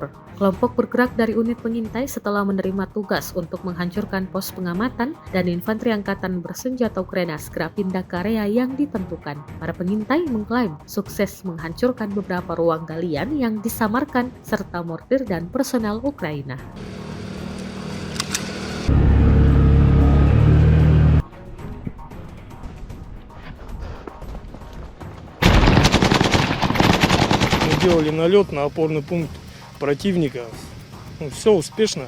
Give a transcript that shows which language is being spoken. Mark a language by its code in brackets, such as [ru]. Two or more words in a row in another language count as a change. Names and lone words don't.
[id] Kelompok bergerak dari unit pengintai setelah menerima tugas untuk menghancurkan pos pengamatan dan infanteri angkatan bersenjata Ukraina segera pindah ke area yang ditentukan. Para pengintai mengklaim sukses menghancurkan beberapa ruang galian yang disamarkan serta mortir dan personel Ukraina. [ru] Мы делали налет на опорный пункт противника. Все успешно.